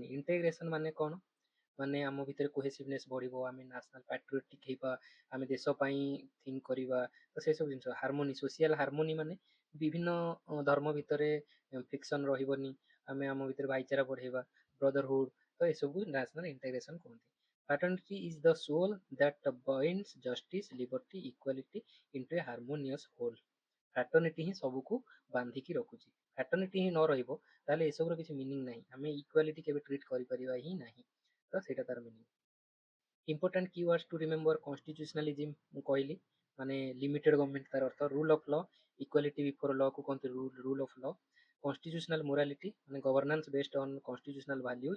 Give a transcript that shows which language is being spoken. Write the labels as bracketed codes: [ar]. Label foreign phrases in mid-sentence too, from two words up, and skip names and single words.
[or] ଇଣ୍ଟିଗ୍ରେସନ ମାନେ କଣ, ମାନେ ଆମ ଭିତରେ କୋହେସିଭନେସ୍ ବଢିବ, ଆମେ [en] national patriotic [or] ହେବା, ଆମେ ଦେଶ ପାଇଁ ଥିଙ୍କ କରିବା। ତ ସେସବୁ ଜିନିଷ [en] harmony, social harmony [or] ମାନେ ବିଭିନ୍ନ ଧର୍ମ ଭିତରେ ଫ୍ରିକ୍ସନ ରହିବନି, ଆମେ ଆମ ଭିତରେ ଭାଇଚାରା ବଢେଇବା, ବ୍ରଦରହୁଡ। ତ ଏସବୁ [en] national integration [or] କୁହନ୍ତି। [en] Fraternity is the soul that binds justice, liberty, equality into a harmonious whole. [or] ଫ୍ରାଟର୍ନିଟି ହିଁ ସବୁକୁ ବାନ୍ଧିକି ରଖୁଛି। ଫ୍ରାଟର୍ନିଟି ହିଁ ନ ରହିବ ତାହେଲେ ଏସବୁର କିଛି ମିନିଂ ନାହିଁ, ଆମେ ଇକ୍ୱାଲିଟି କେବେ ଟ୍ରିଟ୍ କରିପାରିବା ହିଁ ନାହିଁ। ତ ସେଇଟା ତାର ମିନିଂ। [en] important keywords to remember, constitutionalism [or] ମୁଁ କହିଲି, ମାନେ [en] limited government [or] ତାର ଅର୍ଥ, [en] rule of law, equality before law [or] କୁ କହନ୍ତି [en] rule of law, constitutional morality ମାନେ governance based on constitutional values।